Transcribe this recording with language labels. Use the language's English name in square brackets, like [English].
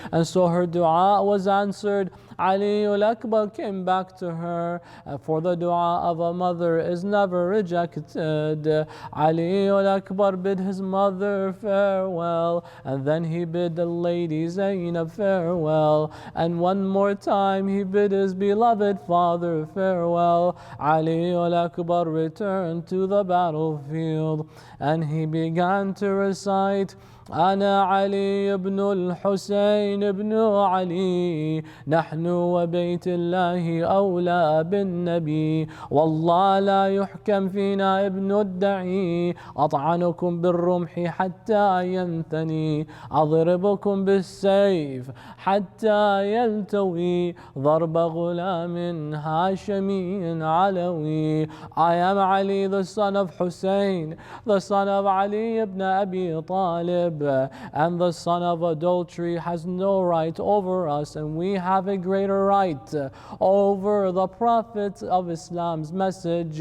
[English] And so her dua was answered. Ali al-Akbar came back to her, for the dua of a mother is never rejected. Ali al-Akbar bid his mother farewell, and then he bid the lady Zainab farewell, and one more time he bid his beloved father farewell. Ali al-Akbar returned to the battlefield, and he began to recite, [Arabic] أنا علي بن الحسين بن علي نحن وبيت الله أولى بالنبي والله لا يحكم فينا ابن الدعي أطعنكم بالرمح حتى ينثني أضربكم بالسيف حتى يلتوي ضرب غلام هاشمي علوي. [English] I am Ali, the son of Hussein, the son of Ali ibn Abi Talib, and the son of adultery has no right over us, and we have a greater right over the Prophet of Islam's message.